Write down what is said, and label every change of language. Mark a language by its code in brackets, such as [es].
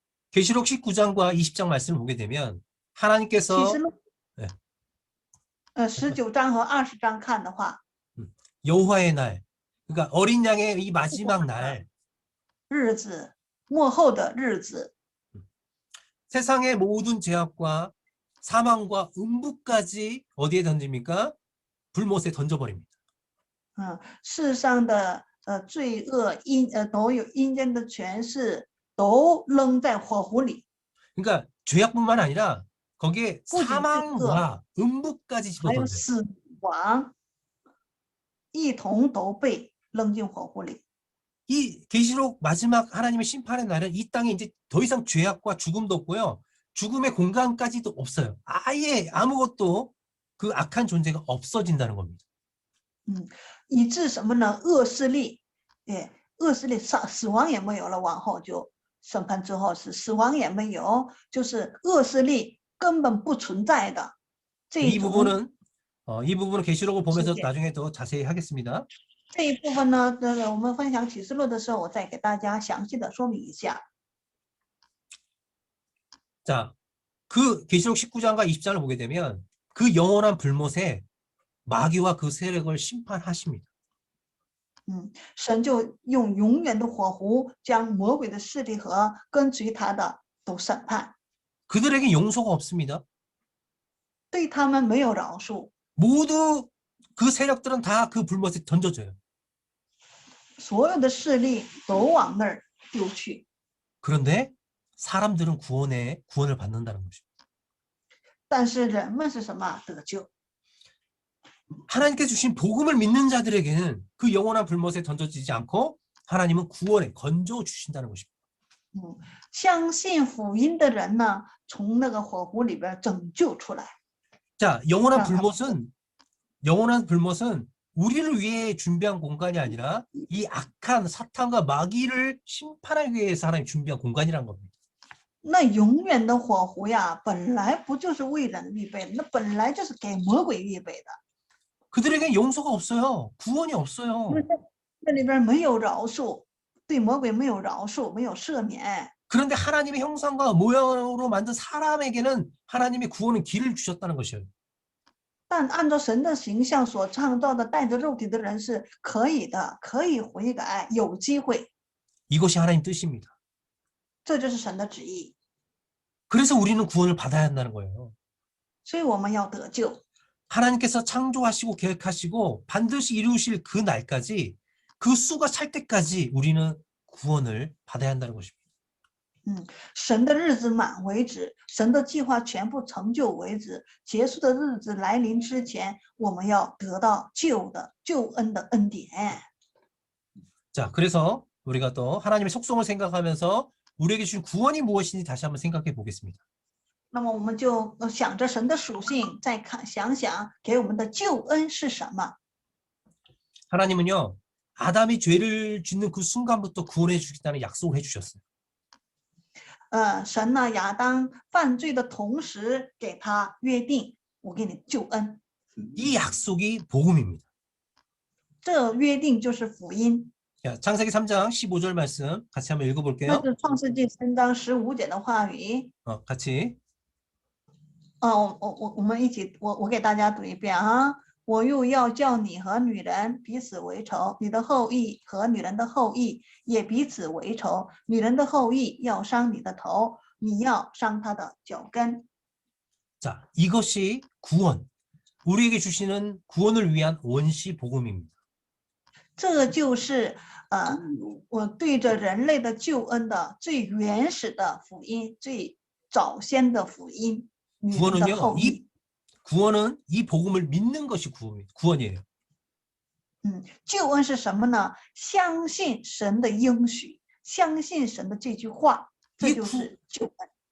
[ko] 계시록 19장과 20장 말씀을 보게 되면 하나님께서 [zh] 启示录19章和20章看的话， [ko] 여호와의 날, 그러니까 어린 양의 이 마지막 날, [zh] 日子末后的日子， [ko] 세상의 모든 죄악과 사망과 음부까지 어디에 던집니까? 불못에 던져버립니다. [zh] 世上的罪恶都有阴间的权势都扔在火湖里， [ko] 그러니까 죄악뿐만 아니라 거기에 [zh] 不仅是恶， [ko] 사망과 음부까지 [zh] 还有 [ko] 집어던져요. [zh] 死亡，一同都被扔进火湖里。 [ko] 이 계시록 마지막 하나님의 심판의 날은 이 땅에 이제 더 이상 죄악과 죽음도 없고요. 죽음의 공간까지도 없어요. 아예 아무것도 그 악한 존재가 없어진다는 겁니다. [zh] 以致什么呢？恶势力，恶势力死亡也没有了，往后就审判之后是死亡也没有，就是恶势力根本不存在的这 [ko] 이 [zh] 种 [ko] 부분은 이 부분은 계시록을 보면서 [zh] 世界。 [ko] 나중에 더 자세히 하겠습니다. [zh] 这一部分呢，我们分享启示录的时候，我再给大家详细的说明一下。 [ko] 자, 그 계시록 19장과 20장을 보게 되면 그 영원한 불못에 마귀와 그 세력을 심판하십니다. [zh] 神就用永远的火湖将魔鬼的势力和跟随他的都审判， [ko] 그들에게 용서가 없습니다. [zh] 对他们没有饶恕， [ko] 모두 그 세력들은 다 그 불못에 던져져요. [zh] 所有的势力都往那儿丢去。 [ko] 그런데 사람들은 구원을 받는다는 것입니다. [zh] 但是人们是什么？得救。 [ko] 하나님께 주신 복음을 믿는 자들에게는 그 영원한 불못에 던져지지 않고 하나님은 구원에 건져 주신다는 것입니다. [zh] 相信福音的人呢，从那个火湖里边拯救出来。 [ko] 자, 영원한 불못은 우리를 위해 준비한 공간이 아니라 이 악한 사탄과 마귀를 심판하기 위해서 하나님 준비한 공간이란 겁니다. [zh] 那永远的火湖呀，本来不就是为人预备的，那本来就是给魔鬼预备的。 [ko] 그들에게 용서가 없어요. 구원이 없어요. [zh] 那里边没有饶恕，对魔鬼没有饶恕，没有赦免。 [ko] 그런데 하나님의 형상과 모양으로 만든 사람에게는 하나님의 구원은 길을 주셨다는 것이에요. [zh] 但按照神的形象所创造的带着肉体的人是可以的，可以悔改，有机会， [ko] 이것이 하나님 뜻입니다. [zh] 这就是神的旨意。 [ko] 그래서 우리는 구원을 받아야 한다는 거예요. [zh] 所以我们要得救。 [ko] 하나님께서 창조하시고 계획하시고 반드시 이루실 그 날까지 그 수가 찰 때까지 우리는 구원을 받아야 한다는 것입니다. [zh] 神的日子满为止，神的计划全部成就为止，结束的日子来临之前，我们要得到救恩的恩典。 [ko] 자, 그래서 우리가 또 하나님의 속성을 생각하면서 우리에게 주신 구원이 무엇인지 다시 한번 생각해 보겠습니다. [zh] 那么我们就想着神的属性，再想想给我们的救恩是什么。 [ko] 하나님은요, 아담이 죄를 짓는 그 순간부터 구원해 주겠다는 약속을 해주셨어요. [zh] 神呢，亚当犯罪的同时给他约定，我给你救恩。 [ko] 이 약속이 복음입니다. [zh] 这约定就是福音。 [ko] 자, 창세기 3장 15절 말씀 같이 한번 [zh] 这 [ko] 읽어볼게요. [zh] 是创世纪3章15节的话语。 [ko] 같이. [zh] 我们一起，我给大家读一遍啊。我又要叫你和女人彼此为仇，你的后裔和女人的后裔也彼此为仇。女人的后裔要伤你的头，你要伤她的脚跟。 [ko] 자, 이것이 구원. 우리에게 주시는 구원을 위한 원시 복음입니다. [zh] 这个就是我对着人类的救恩的最原始的福音，最早先的福音。女人的后裔。 [ko] 구원은 이 복음을 믿는 것이 구원이에요. [zh] 救恩是什么呢？相信神的应许，相信神的这句话，这就是救恩。